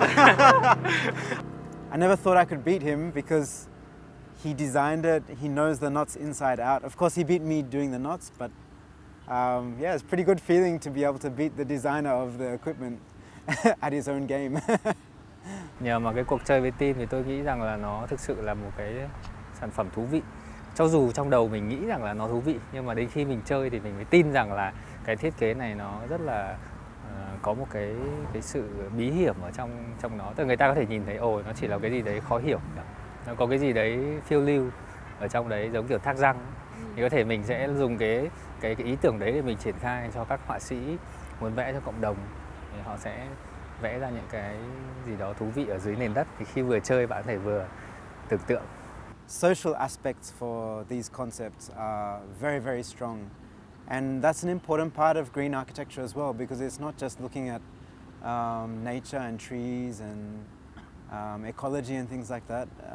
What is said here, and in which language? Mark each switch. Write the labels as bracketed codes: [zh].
[en] I never thought I could beat him because he designed it. He knows the knots inside out. Of course, he beat me doing the knots, but yeah, it's a pretty good feeling to be able to beat the designer of the equipment at his own game. [vi] Nhờ mà cái cuộc chơi với team thì tôi nghĩ rằng là nó thực sự là một cái sản phẩm thú vị. Cho dù trong đầu mình nghĩ rằng là nó thú vị, nhưng mà đến khi mình chơi thì mình mới tin rằng là cái thiết kế này nó rất là có một cái sự bí hiểm ở trong nó. Tức là người ta có thể nhìn thấy ồ nó chỉ là cái gì đấy khó hiểu, nó có cái gì đấy phiêu lưu ở trong đấy giống kiểu thác răng. Thì có thể mình sẽ dùng cái ý tưởng đấy để mình triển khai cho các họa sĩ muốn vẽ cho cộng đồng, thì họ sẽ vẽ ra những cái gì đó thú vị ở dưới nền đất, thì khi vừa chơi bạn có thể vừa tưởng tượng. [en] Social aspects for these concepts are very, very strong. And that's an important part of green architecture as well, because it's not just looking at nature and trees and ecology and things like that.